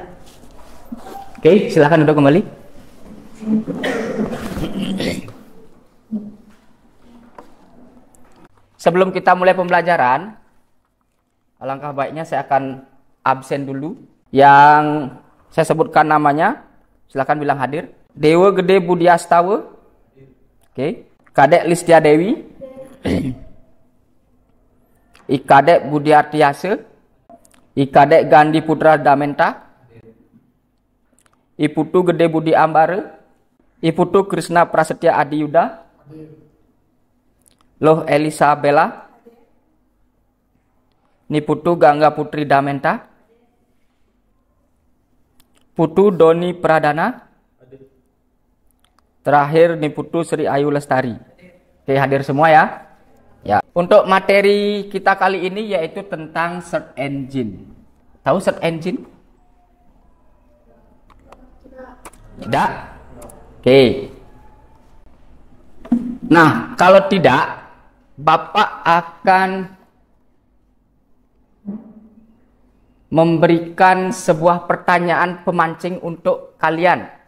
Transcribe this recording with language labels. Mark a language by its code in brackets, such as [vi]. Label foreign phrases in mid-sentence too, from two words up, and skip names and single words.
[id] Oke, silakan duduk kembali. Sebelum kita mulai pembelajaran, alangkah baiknya saya akan absen dulu. Yang saya sebutkan namanya, silakan bilang hadir. Dewa Gede Budiastawa. Oke. Kadek Listia Dewi. Ikadek Budiartiasa. Ikadek Gandhi Putra Damenta. Iputu Gede Budi Ambara. Iputu Krishna Prasetya Adiyuda. Loh Elisa Bella. Niputu Gangga Putri Damenta. Putu Doni Pradana. Terakhir Niputu Sri Ayu Lestari. Oke, hadir semua ya. Ya. Untuk materi kita kali ini yaitu tentang [en] search engine. [id] Tahu [en] search engine? [id] Tidak? Oke. Nah, kalau tidak, Bapak akan memberikan sebuah pertanyaan pemancing untuk kalian.